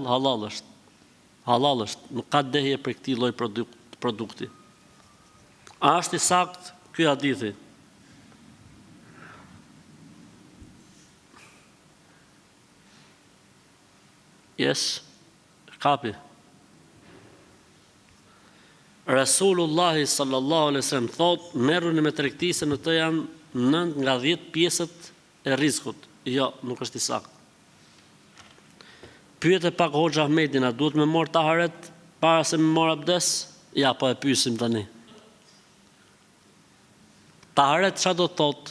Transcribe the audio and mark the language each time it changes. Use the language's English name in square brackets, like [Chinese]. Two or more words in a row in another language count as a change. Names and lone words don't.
[Albanian] Halal është. Halal është. Nuk ka dehje për këtij lloj produkti. A është i saktë ky hadithi? Yes. Kapi. [Arabic] رسول الله صلى الله عليه وسلم [Albanian] thot, merruni me tregti se në të janë 9 nga 10 pjesët e rrezikut. Jo, nuk është i saktë. Pyet e pak Hoxha Ahmedin, a duhet me marr taharet para se me marr abdes? Ja, po e pyesim tani. Taharet çfarë do të thotë?